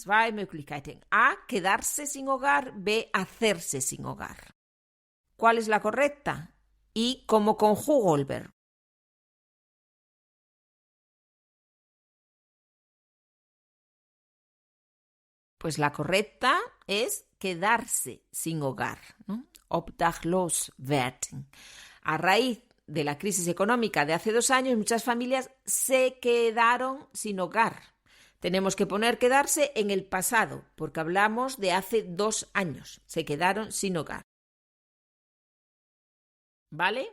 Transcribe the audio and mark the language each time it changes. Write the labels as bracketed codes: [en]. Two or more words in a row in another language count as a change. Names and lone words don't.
[de] Zwei Möglichkeiten. [es] A, quedarse sin hogar. B, hacerse sin hogar. ¿Cuál es la correcta? Y cómo conjugo el verbo. Pues la correcta es quedarse sin hogar, ¿no? [de] Obdachlos werden. [es] A raíz de la crisis económica de hace 2 años, muchas familias se quedaron sin hogar. Tenemos que poner quedarse en el pasado, porque hablamos de hace 2 años. Se quedaron sin hogar. ¿Vale?